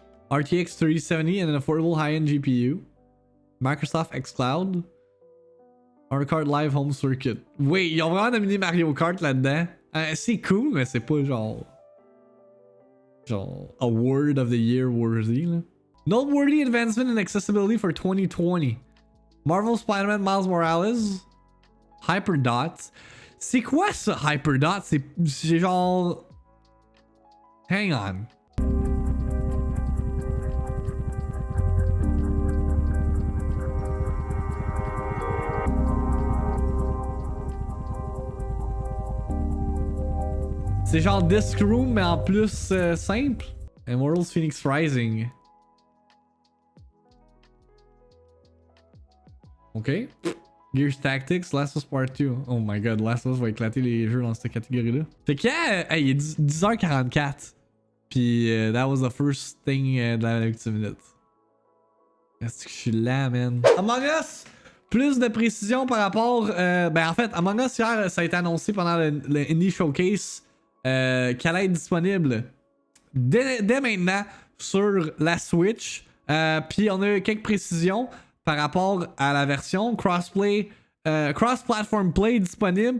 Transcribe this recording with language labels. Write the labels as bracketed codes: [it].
[en] RTX 3070 and an affordable high-end GPU. Microsoft xCloud. Mario Kart Live Home Circuit. [fr] Wait, ils ont vraiment nominé Mario Kart là-dedans. C'est cool, mais c'est pas genre [en] Award of the Year worthy. [fr] Là. [en] Noteworthy advancement in accessibility for 2020. Marvel Spider-Man Miles Morales. Hyperdot. [fr] C'est quoi ça, Hyperdot? C'est genre... [en] Hang on. [fr] C'est genre Disc Room, mais en plus simple. Immortals Phoenix Rising. Ok. Gears Tactics, Last of Us Part 2. [en] Oh my god, [fr] Last of Us va éclater les jeux dans cette catégorie-là. Fait que, il est 10h44. [en] Puis, that was the first thing de la VIICTIIMINUTE. [fr] Est-ce que je suis là, man? Among Us! Plus de précision par rapport... ben, en fait, Among Us, hier, ça a été annoncé pendant le Indie Showcase qu'elle allait être disponible dès maintenant sur la Switch. Puis, on a quelques précisions par rapport à la version crossplay, cross-platform play disponible.